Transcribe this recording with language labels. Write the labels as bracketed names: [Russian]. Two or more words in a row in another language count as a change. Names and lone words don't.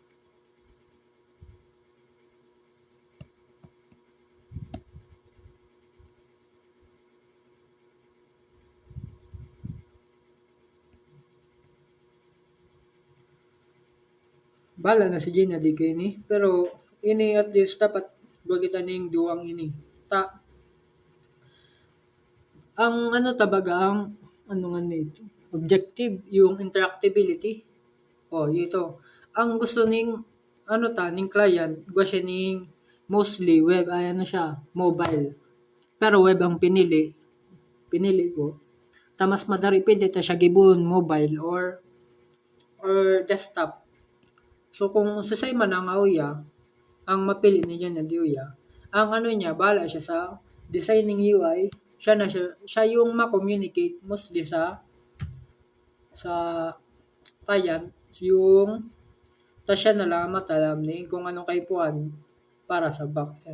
[Bikol] Bala na si Gina di kay ni, pero ini at least dapat bagita ning duwang ini. Ta ang ano tabaga ang ano nga nito, objective yung interactability. Oh, ito. Ang gusto ning ano ta ning client, gusto siya ning mostly web ay ano siya, mobile. Pero web ang pinili ko. Ta mas madari pwede ta siya gibon [English] mobile or desktop. [Bikol] So kung sasay man ang auya, ang mapili niya na diuya, ang ano niya, bala siya sa [English] designing UI, [Bikol] siya yung ma-communicate mostly sa client, yung ta siya na lang matalam ni kung anong kaipuan para sa backend.